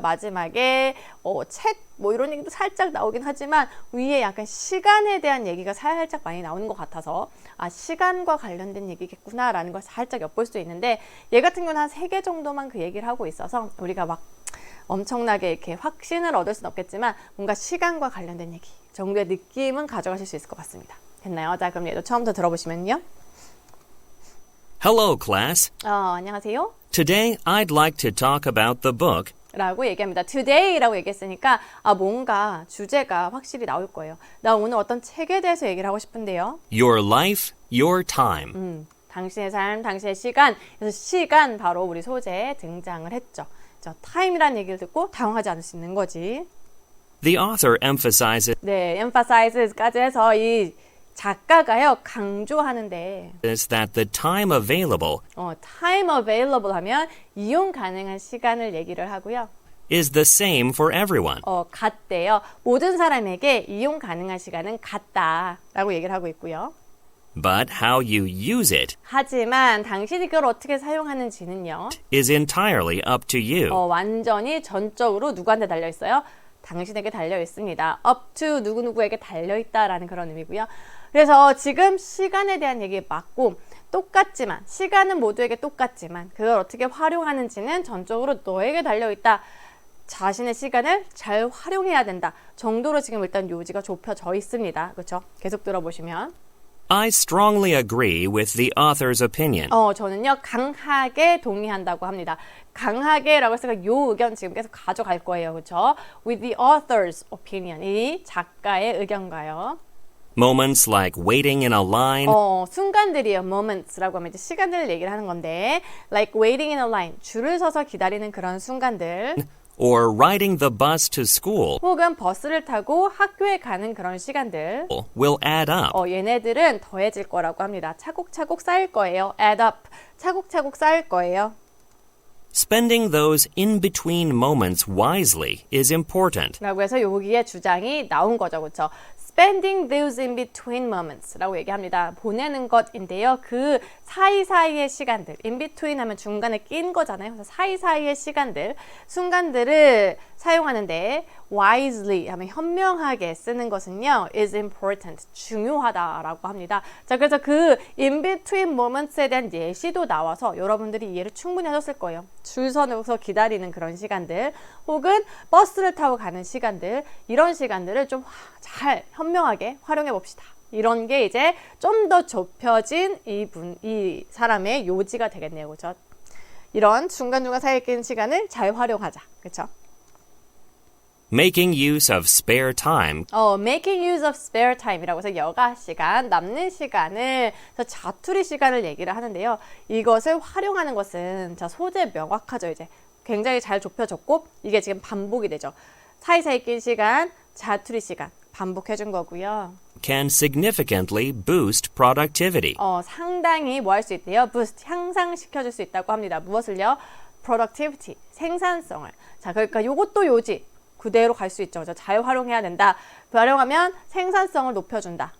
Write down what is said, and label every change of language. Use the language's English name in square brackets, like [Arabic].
[Korean] 마지막에 책 뭐 이런 얘기도 살짝 나오긴 하지만 위에 약간 시간에 대한 얘기가 살짝 많이 나오는 것 같아서 시간과 관련된 얘기겠구나 라는 걸 살짝 엿볼 수 있는데 얘 같은 경우는 한 3개 정도만 그 얘기를 하고 있어서 우리가 막 엄청나게 이렇게 확신을 얻을 수는 없겠지만 뭔가 시간과 관련된 얘기 정도의 느낌은 가져가실 수 있을 것 같습니다. 됐나요? 자, 그럼 얘도 처음부터 들어보시면요. [English] Hello, class. [Korean] 안녕하세요. [English] Today I'd like to talk about the book [Korean] 라고 얘기합니다. Today라고 얘기했으니까 뭔가 주제가 확실히 나올 거예요. 나 오늘 어떤 책에 대해서 얘기를 하고 싶은데요. [English] Your Life, Your Time. [Korean] 당신의 삶, 당신의 시간. 그래서 시간 바로 우리 소재에 등장을 했죠. time이라는 얘기를 듣고 당황하지 않을 수 있는 거지. [English] The author emphasizes [Korean] 네, emphasizes까지 해서 이 작가가요 강조하는데 [English] that the time available time available [Korean] 하면 이용 가능한 시간을 얘기를 하고요. [English] is the same for everyone. [Korean] 같대요. 모든 사람에게 이용 가능한 시간은 같다라고 얘기를 하고 있고요. [English] But how you use it [Korean] 하지만 당신이 그걸 어떻게 사용하는지는요. [English] is entirely up to you. [Korean] 완전히 전적으로 누구한테 달려 있어요? 당신에게 달려 있습니다. [English] up to [Korean] 누구누구에게 달려 있다라는 그런 의미고요. 그래서 지금 시간에 대한 얘기 맞고 똑같지만 시간은 모두에게 똑같지만 그걸 어떻게 활용하는지는 전적으로 너에게 달려있다. 자신의 시간을 잘 활용해야 된다. 정도로 지금 일단 요지가 좁혀져 있습니다. 그렇죠? 계속 들어보시면 [English] I strongly agree with the author's opinion. [Korean] 저는요, 강하게 동의한다고 합니다. 강하게라고 했으니까 요 의견 지금 계속 가져갈 거예요. 그렇죠? [English] With the author's opinion. [Korean] 이 작가의 의견과요. [English] Moments like waiting in a line [Korean] 순간들이에요. moments라고 하면 이제 시간들을 얘기를 하는 건데 [English] like waiting in a line. [Korean] 줄을 서서 기다리는 그런 순간들. [English] or riding the bus to school [Korean] 혹은 버스를 타고 학교에 가는 그런 시간들. [English] will add up. [Korean] 얘네들은 더해질 거라고 합니다. 차곡차곡 쌓일 거예요. [English] add up. [Korean] 차곡차곡 쌓일 거예요. [English] Spending those in-between moments wisely is important. [Korean] 라고 해서 여기에 주장이 나온 거죠. 그렇죠? [English] Spending those in-between moments [Korean] 라고 얘기합니다. 보내는 것인데요. 그 사이사이의 시간들. in-between 하면 중간에 낀 거잖아요. 그래서 사이사이의 시간들, 순간들을 사용하는데 wisely 하면 현명하게 쓰는 것은요. [English] is important. [Korean] 중요하다라고 합니다. 자, 그래서 그 [English] in-between moments [Korean] 에 대한 예시도 나와서 여러분들이 이해를 충분히 하셨을 거예요. 줄 서서 기다리는 그런 시간들 혹은 버스를 타고 가는 시간들 이런 시간들을 좀 잘 현명하게 활용해 봅시다. 이런 게 이제 좀 더 좁혀진 이 사람의 요지가 되겠네요. 그렇죠? 이런 중간중간 사이에 낀 시간을 잘 활용하자. 그렇죠? [English] Making use of spare time making use of spare time [Korean] 이라고 해서 여가 시간, 남는 시간을 자투리 시간을 얘기를 하는데요. 이것을 활용하는 것은 자 소재 명확하죠. 이제 굉장히 잘 좁혀졌고 이게 지금 반복이 되죠. 사이사이 낀 시간, 자투리 시간 반복해 준 거고요. [English] can significantly boost productivity. [Korean] 상당히 뭐 할 수 있대요? [English] boost, [Korean] 향상시켜 줄 수 있다고 합니다. 무엇을요? [English] productivity, [Korean] 생산성을. 자, 그러니까 요것도 요지. 그대로 갈 수 있죠. 잘 활용해야 된다. 활용하면 생산성을 높여준다.